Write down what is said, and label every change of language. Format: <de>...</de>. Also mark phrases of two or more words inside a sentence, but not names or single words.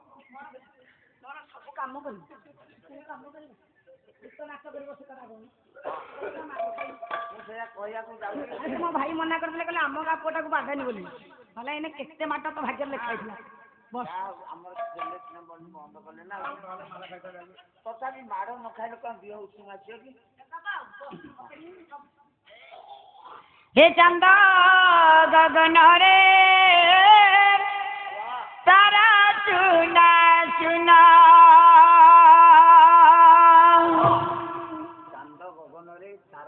<or>ସବୁ କାମ କରିବୁ, ଗୀତ ନାଚ କରିବ ସେ କଥା କହୁନି। ମୁଁ ସେଇଆ କହିବାକୁ ଯାଉଛି। ମୋ ଭାଇ ମନା କରିଥିଲେ, କହିଲେ ଆମ ଗାଁ ପୁଅଟାକୁ ବାଗାନି ବୋଲି। ହେଲେ ଏଇନେ କେତେ ମାଟ ତ ଭାଗ୍ୟରେ ଲେଖା ହେଇଥିଲା। ଆମର ବନ୍ଦ କଲେ ନା, ତଥାପି ମାଡ଼ ନ ଖାଇଲେ କଣ ଦିହ ଉଷୁମ ଆସିବ କି? ହେ ଚନ୍ଦ ଗଗନରେ ତାରା ଚୁନା ଚୁନା ଚାନ୍ଦ ଗଗନରେ ତାରା</or>